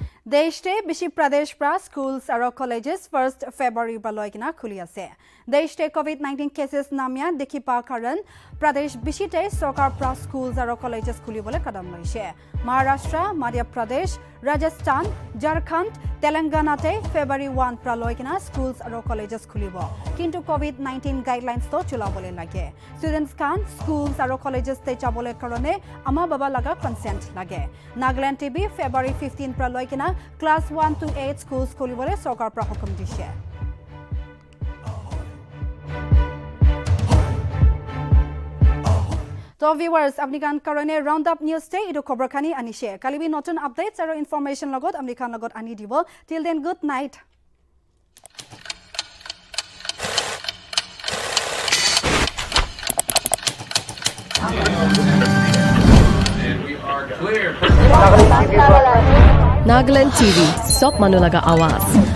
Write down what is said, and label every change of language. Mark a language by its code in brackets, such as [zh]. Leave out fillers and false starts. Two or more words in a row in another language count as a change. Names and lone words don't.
[nag] Deishte Bishi Pradesh pra schools aro colleges 1st February baloikina khuli ase. Deishte COVID-19 cases namya dekhipa karan Pradesh Bishite Sarkar pra schools aro colleges khulibole kadam loise. Maharashtra, Madhya Pradesh, Rajasthan, Jharkhand, Telangana te February 1 pra loikina schools aro colleges khulibo. Kintu COVID-19 guidelines to chulabole lage. Students kan schools aro colleges te chabole karone ama baba laga consent lage. Nagaland TV February 15 pra loikina Class 1 to 8 schools khulibole sarkar pra hukum dishe. [en] So viewers, [nag] American Karone Roundup News Day idu khobor khani ani share. Kalibi notun updates aro information logot American logot ani dibo. [en] Till then, good night. And we are clear. [nag] Nagaland TV, Sop Manulaga Awas.